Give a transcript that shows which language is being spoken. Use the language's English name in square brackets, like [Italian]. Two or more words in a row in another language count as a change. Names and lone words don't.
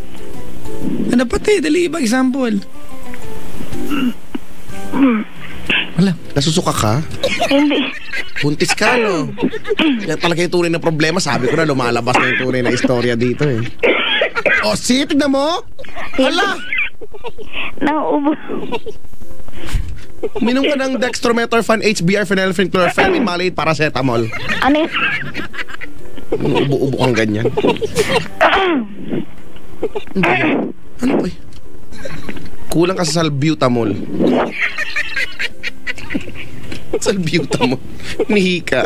[Filipino] Ano pati? Dali ibang example. Hala. Nasusuka ka? Hindi. Buntis ka, no? Yan talaga yung tunay na problema. Sabi ko na, lumalabas na yung tunay na istorya dito eh. O, tignan mo? Hala! Nauubo. Minom ka ng dextromethorphan, HBr, phenylephrine, chlorpheniramine, maleate, paracetamol. Ano yun? Ubo-ubo kang ganyan. Ano ba? Kulang ka sa salbutamol. Salbutamol. Nihika.